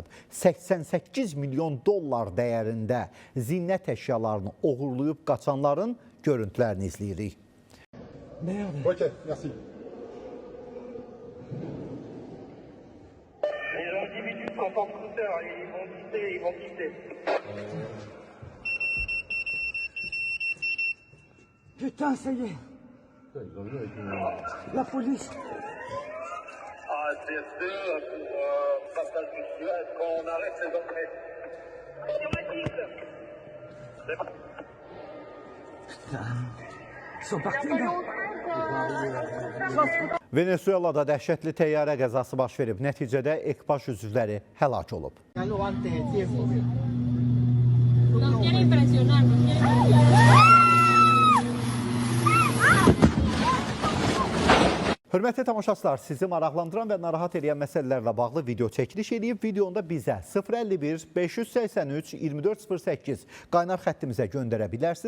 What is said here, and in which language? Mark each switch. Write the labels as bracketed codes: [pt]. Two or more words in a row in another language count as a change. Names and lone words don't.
[az] 88 milyon dollar dəyərində zinət əşyalarını oğurlayıb qaçanların görüntülərini izləyirik. [fr] Ok, merci. Les individus sont en scooter, ils vont quitter. Putain, ça y est. La police. Ah, c'est sûr, pour passage du feu, est-ce qu'on arrête les entrées? Ils sont partis, là. [az] Venezuelada dəhşətli təyyarə qəzası baş verib. Nəticədə ekipaj üzvləri həlak olub. Hörmətli tamaşaçılar, sizi maraqlandıran və narahat edən məsələlərlə bağlı video çəkiliş edib, videonda bizə 051 583 2408 qaynar xəttimizə göndərə bilərsiniz.